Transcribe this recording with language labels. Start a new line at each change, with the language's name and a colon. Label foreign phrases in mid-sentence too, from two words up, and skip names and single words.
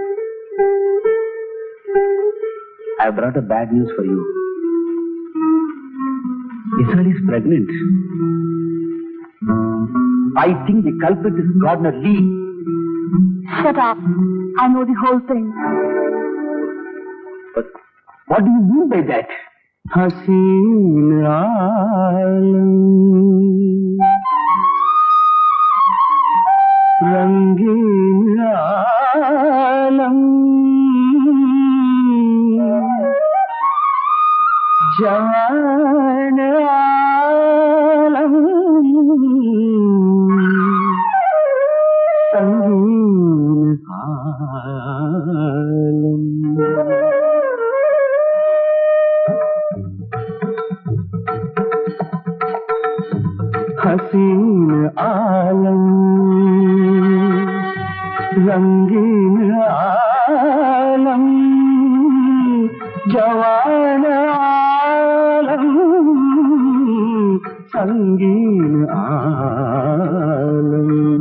English: I brought a bad news for you. Isabel is pregnant. I think the culprit is Gardner Lee. Shut up. I know the whole thing. But what do you mean by that?
Hindi: हसीन आलम, रंगीन आलम, जवान आलम, संगीन आलम. हसीन आलम, रंगीन आलम, जवान आलम, संगीन आलम.